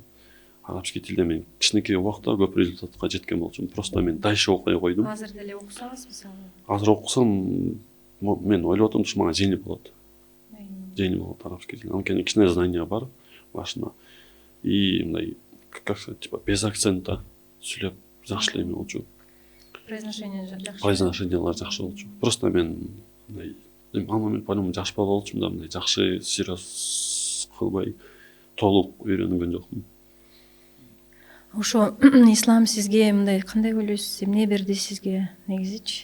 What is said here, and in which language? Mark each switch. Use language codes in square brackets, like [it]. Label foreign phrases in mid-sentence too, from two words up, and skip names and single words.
[ky] Арабский тилде мен кичинекей убакта көп результатка жеткен болчумун. Просто мен дальше окуй койдум. Азыр деле окусаңыз мисалы. Азыр окусам, мен ойлоп атам, мага жеңил болот. Жеңил болот арабский тил. Анткени кичине знания бар башына. И мындай, [ru] как сказать, типа без акцента [ky] сүйлөп жакшы эле эме болчу. Произношениялар жакшы болчу. Просто мен мындай мама мен по-моему жаш бала болчумун да, мындай жакшы серьез кылбай толук үйрөнгөн жокмун. Ошо ислам сизге мындай кандай ойлойсуз, эмне берди сизге негизичи?